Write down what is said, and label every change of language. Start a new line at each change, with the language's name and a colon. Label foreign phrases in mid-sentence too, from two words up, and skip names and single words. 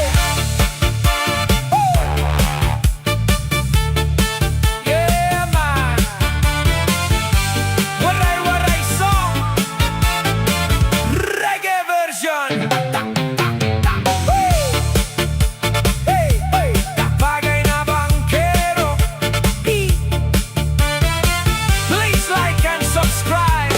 English: Yeah man, Waray song, reggae version.
Waray: Bagay na bangkero,
English: like and subscribe.